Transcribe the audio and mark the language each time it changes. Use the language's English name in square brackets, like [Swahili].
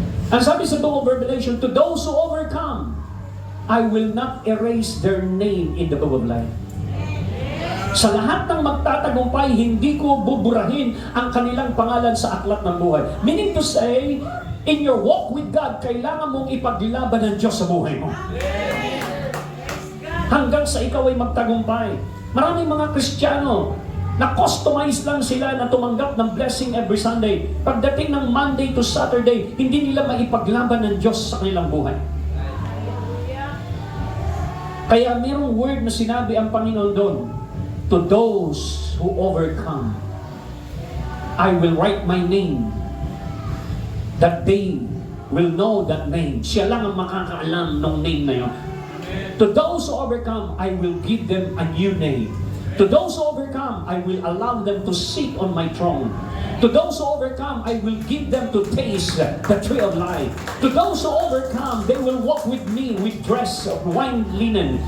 [Filipino] Ang sabi sa [English] book of Revelation, to those who overcome, I will not erase their name in the book of life. [Filipino] Sa lahat ng magtatagumpay, hindi ko buburahin ang kanilang pangalan sa aklat ng buhay. [English] Meaning to say, in your walk with God, [Filipino] kailangan mong ipaglaban ng Diyos sa buhay mo. Hanggang sa ikaw ay magtagumpay. Maraming mga Kristiyano, na-customize lang sila na tumanggap ng blessing every Sunday. Pagdating ng Monday to Saturday, hindi nila maipaglaban ng Diyos sa kanilang buhay. Kaya mayroong word na sinabi ang Panginoon doon, [English] to those who overcome, I will write my name, that they will know that name. [Filipino] Siya lang ang makakaalam ng name na yun. [English] To those who overcome, I will give them a new name. To those who overcome, I will allow them to sit on my throne. To those who overcome, I will give them to taste the tree of life. To those who overcome, they will walk with me with dress of wine linen.